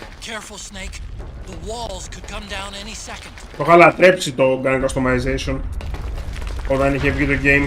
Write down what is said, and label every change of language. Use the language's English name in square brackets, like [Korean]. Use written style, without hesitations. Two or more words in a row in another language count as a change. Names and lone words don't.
[English] careful, Snake. The walls could come down any second. [Greek] Το είχα λατρέψει το [English] gun customization [Greek] όταν είχε βγει το game.